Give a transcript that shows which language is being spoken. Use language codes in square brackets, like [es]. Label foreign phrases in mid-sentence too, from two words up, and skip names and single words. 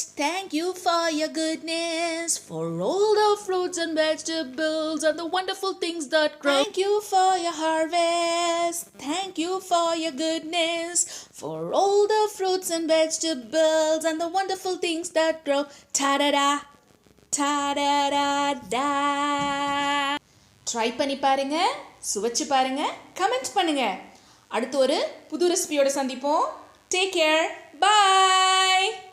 [en] Thank you for your goodness, for all the fruits and vegetables and the wonderful things that grow. Thank you for your harvest. Thank you for your goodness, for all the fruits and vegetables and the wonderful things that grow. Ta-da-da, ta-da-da-da. [ta] ட்ரை பண்ணி பாருங்க, சுவைச்சு பாருங்க, கமெண்ட் பண்ணுங்க. அடுத்து ஒரு புது ரெசிபியோட சந்திப்போம். [en] Take care. Bye.